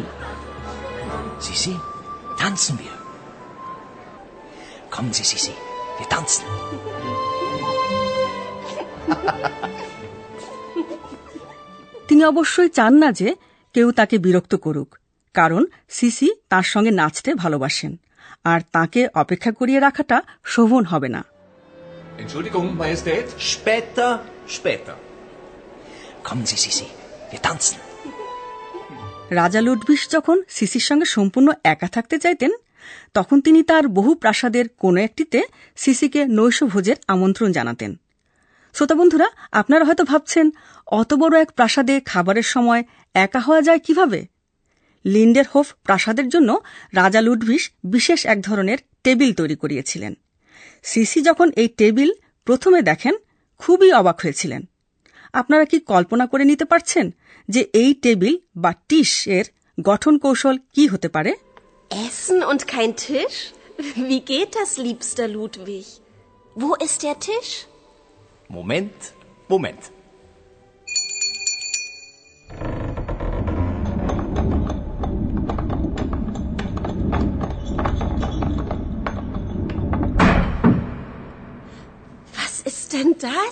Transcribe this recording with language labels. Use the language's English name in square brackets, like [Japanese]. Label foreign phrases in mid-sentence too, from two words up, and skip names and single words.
[German] Sisi, tanzen wir. Kommen Sie, Sisi, wir tanzen. [Bangla] তিনি অবশ্যই চান না যে কেউ তাকে বিরক্ত করুক, কারণ সিসি তার সঙ্গে নাচতে ভালোবাসেন, আর তাকে অপেক্ষা করিয়ে রাখাটা শোভন হবে না। [German] Entschuldigung, Majestät? Später, später. Kommen Sie, Sisi, wir tanzen. [Bangla] রাজা লুডভিগ যখন সিসির সঙ্গে সম্পূর্ণ একা থাকতে চাইতেন, তখন তিনি তার বহু প্রাসাদের কোনো একটিতে সিসিকে নৈশভোজের আমন্ত্রণ জানাতেন। শ্রোতাবন্ধুরা, আপনারা হয়তো ভাবছেন, অত বড় এক প্রাসাদে খাবারের সময় একা হওয়া যায় কিভাবে? লিন্ডেরহোফ প্রাসাদের জন্য রাজা লুডভিগ বিশেষ এক ধরনের টেবিল তৈরি করিয়েছিলেন। সিসি যখন এই টেবিল প্রথমে দেখেন, খুবই অবাক হয়েছিলেন। আপনারা কি কল্পনা করে নিতে পারছেন যে এই টেবিল বা টিশ এর গঠন কৌশল কি হতে পারে? [German] Essen und kein Tisch? Wie geht das, liebster Ludwig? Wo ist der Tisch? Moment, Moment. Was ist denn das?